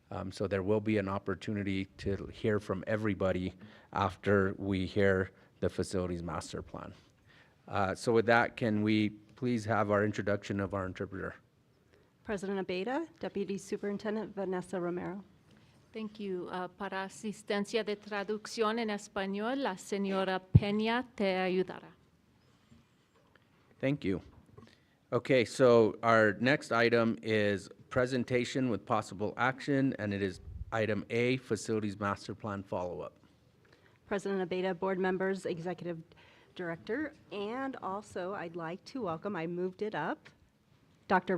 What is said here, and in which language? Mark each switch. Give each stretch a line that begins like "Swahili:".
English: So there will be an opportunity to hear from everybody after we hear the facilities master plan. So with that, can we please have our introduction of our interpreter? President Abeyta, Deputy Superintendent Vanessa Romero. Thank you.
Spanish: Para asistencia de traducción en español, la señora Peña te ayudará.
English: Thank you. Okay, so our next item is presentation with possible action, and it is item A, facilities master plan follow-up. President Abeyta, board members, executive director, and also I'd like to welcome, I moved it up, Dr.